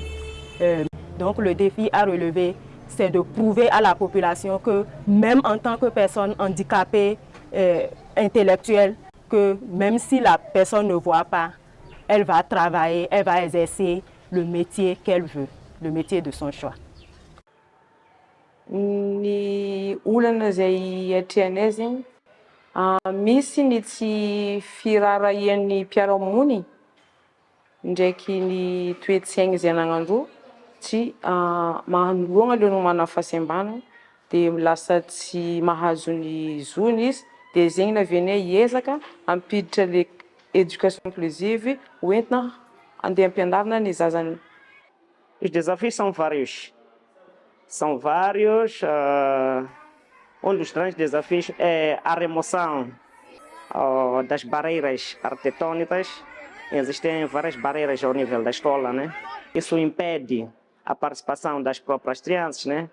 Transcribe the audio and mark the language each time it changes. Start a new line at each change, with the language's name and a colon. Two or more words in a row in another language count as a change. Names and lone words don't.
French: Donc, le défi à relever, c'est de prouver à la population que même en tant que personne handicapée intellectuelle, que même si la personne ne voit pas, elle va travailler, elle va exercer le métier qu'elle veut, le métier de son choix.
Malagasy: Ny olana izay atrehanay zegny, misy ny tsy firarahian'ny mpiara-mony ndraiky ny toe-tsaigny izay anagnandro tsy mahanoloana aloha manana fahasembanana dia lasa tsy mahazo ny zony izy, dia zegny navianay hiezaka hampiditra
French: le éducation inclusive
Malagasy: hoentina andeha ampianarina ny zazany.
Portuguese: Os desafios são vários. São vários. Dos grandes desafios é a remoção das barreiras arquitetônicas. Existem várias barreiras ao nível da escola, né? Isso impede a participação das próprias crianças, né?